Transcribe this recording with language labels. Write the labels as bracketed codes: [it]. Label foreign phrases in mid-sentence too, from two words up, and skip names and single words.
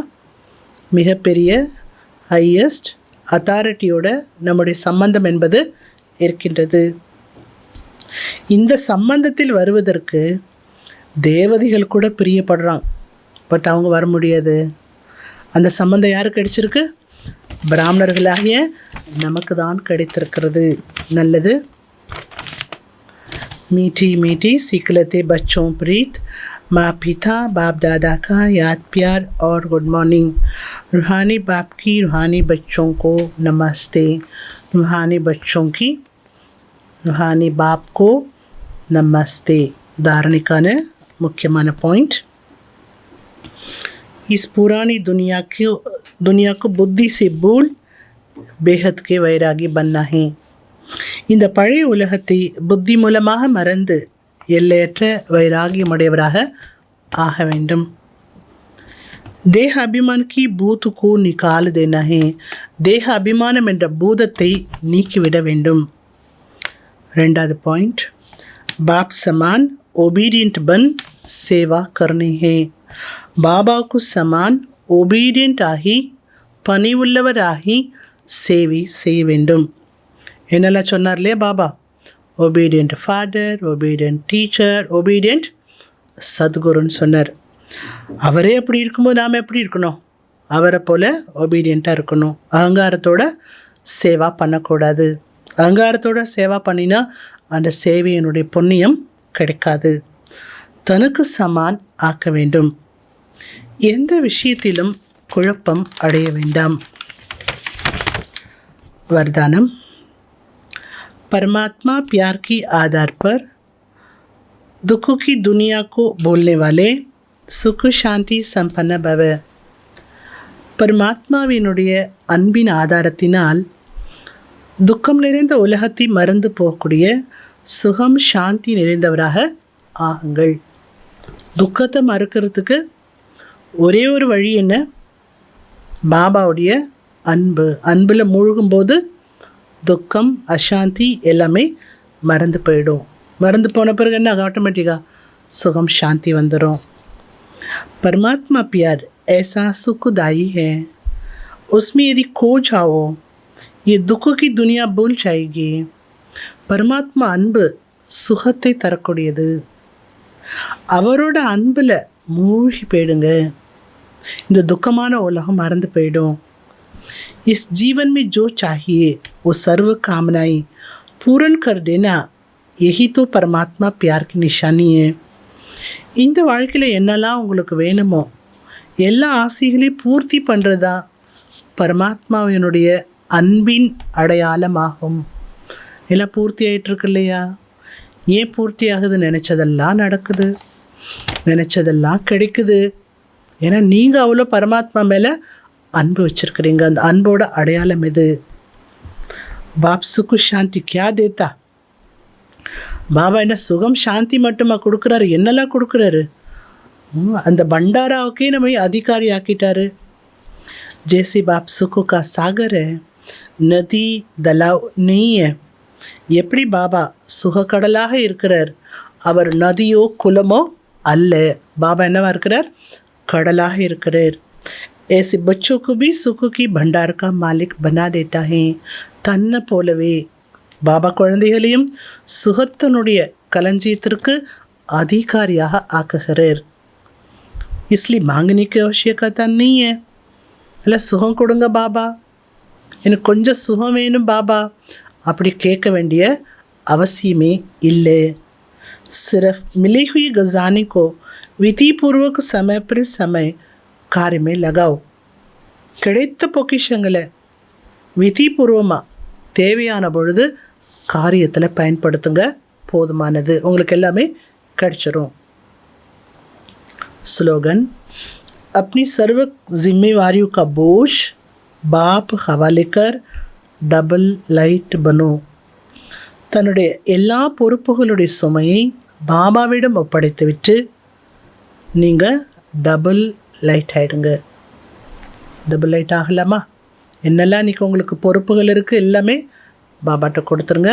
[ta] மிகப்பெரிய [en] highest authority [ta] நம்முடைய சம்பந்தம் என்பது இருக்கின்றது. இந்த சம்பந்தத்தில் வருவதற்கு தேவதைகள் கூட பிரியப்படுறாங்க. பட் அவங்க வர முடியாது. அந்த சம்பந்தம் யாருக்கு கிடைச்சிருக்கு? பிராமணர்களாகிய நமக்கு தான் கிடைத்திருக்கிறது. நல்லது. [hi] मीठी मीठी सिकलते बच्चों प्रीत, माँ पिता बाप दादा का याद प्यार और [en] good morning. [hi] रूहानी बाप की रूहानी बच्चों को नमस्ते. रूहानी बच्चों की रूहानी बाप को नमस्ते. धारणिका ने मुख्यமான पॉइंट, इस पुरानी दुनिया को बुद्धि से भूल बेहद के वैरागी बनना है. [ta] இந்த பழைய உலகத்தை புத்தி மூலமாக மறந்து எல்லையற்ற வைராகியமுடையவராக ஆக வேண்டும். [hi] देह अभिमान की भूत को निकाल देना है. [ta] தேக அபிமானம் என்ற பூதத்தை நீக்கிவிட வேண்டும். ரெண்டாவது பாயிண்ட், [hi] बाप समान ओबीडियंट बन सेवा करनी है. [ta] பாபாவுக்கு சமான் ஒபீடியண்ட் ஆகி பணிவுள்ளவராகி சேவை செய்ய வேண்டும். என்னெல்லாம் சொன்னார் இல்லையா பாபா? [en] obedient father, obedient teacher, obedient [ta] சத்குருன்னு சொன்னார். அவரே அப்படி இருக்கும்போது நாம் எப்படி இருக்கணும்? அவரை போல் ஒபீடியண்ட்டாக இருக்கணும். அகங்காரத்தோட சேவா பண்ணக்கூடாது. அகங்காரத்தோட சேவா பண்ணினா அந்த சேவையினுடைய புண்ணியம் கிடைக்காது. தனக்கு சமான் ஆக்க வேண்டும். எந்த விஷயத்திலும் குழப்பம் அடைய வேண்டாம். [hi] वरदानम, परमात्मा प्यार की आधार पर दुखों की दुनिया को बोलने वाले सुख शांति संपन्न भव. [ta] பரமாத்மாவினுடைய அன்பின் ஆதாரத்தினால் துக்கம் நிறைந்த உலகத்தை மறந்து போகக்கூடிய சுகம் சாந்தி நிறைந்தவராக ஆகுங்கள். துக்கத்தை மறுக்கிறதுக்கு ஒரே ஒரு வழி என்ன? பாபாவுடைய அன்பு. அன்பில் மூழ்கும்போது துக்கம் அசாந்தி எல்லாமே மறந்து போயிடும். மறந்து போன பிறகு என்ன? ஆட்டோமேட்டிக்காக சுகம் சாந்தி வந்துடும். [hi] परमात्मा प्यार ऐसा सुखदायी है, उसमें यदि खो जाओ ये दुखों की दुनिया भूल जाएगी. [ta] பரமாத்மா அன்பு சுகத்தை தரக்கூடியது. அவரோட அன்பில் மூழ்கி போயிடுங்க, இந்த துக்கமான உலகம் மறந்து போயிடும். [hi] इस जीवन में जो चाहिए वो सर्व कामनाएं पूर्ण कर देना, यही तो परमात्मा प्यार की निशानी है. [ta] இந்த வாழ்க்கையில் என்னெல்லாம் உங்களுக்கு வேணுமோ எல்லா ஆசைகளையும் பூர்த்தி பண்ணுறதா பரமாத்மாவினுடைய அன்பின் அடையாளமாகும். எல்லாம் பூர்த்தி ஆகிட்டுருக்கு இல்லையா? ஏன் பூர்த்தி ஆகுது? நினச்சதெல்லாம் நடக்குது, நினச்சதெல்லாம் கிடைக்குது. ஏன்னா நீங்கள் அவ்வளோ பரமாத்மா மேலே அன்பு வச்சுருக்கிறீங்க. [hi] அந்த அன்போட அடையாளம் எது? बाप सुख शांति क्या देता? [ta] பாபா என்ன சுகம் சாந்தி மட்டுமா கொடுக்குறாரு? என்னெல்லாம் கொடுக்குறாரு? அந்த பண்டாராவுக்கே நம்ம அதிகாரி ஆக்கிட்டாரு. [hi] जैसे बाप सुखों का सागर है, नदी दलाव नहीं है. [ta] எப்படி பாபா சுகக்கடலாக இருக்கிறார், அவர் நதியோ குளமோ அல்ல. பாபா என்னவா இருக்கிறார்? கடலாக இருக்கிறார். [hi] ऐसे बच्चों को भी सुख की भंडार का मालिक बना देता है. [ta] தன்னை போலவே பாபா குழந்தைகளையும் சுகத்தினுடைய களஞ்சியத்திற்கு அதிகாரியாக ஆக்குகிறார். [hi] इसलिए मांगने की आवश्यकता नहीं है. [ta] இல்லை சுகம் கொடுங்க பாபா, எனக்கு கொஞ்சம் சுகம் வேணும் பாபா, அப்படி கேட்க வேண்டிய அவசியமே இல்லை. [hi] सिर्फ मिली हुई खजाने को विधिपूर्वक समय पर समय कार्य में लगाओ. [ta] கிடைத்த பொக்கிஷங்களை விதிபூர்வமாக தேவையான பொழுது காரியத்தில் பயன்படுத்துங்க, போதுமானது. உங்களுக்கு எல்லாமே கிடைச்சிரும். [hi] स्लोगन, अपनी सर्व जिम्मेवारियों का बोझ बाप हवाले कर [en] double light [hi] बनो. [ta] தன்னுடைய எல்லா பொறுப்புகளுடைய சுமையை பாபாவிடம் ஒப்படைத்து விட்டு நீங்கள் [en] double light [ta] ஆகிடுங்க. [en] double light [ta] ஆகலாமா? என்னெல்லாம் இன்றைக்கி உங்களுக்கு பொறுப்புகள் இருக்குது எல்லாமே பாபாட்ட கொடுத்துருங்க.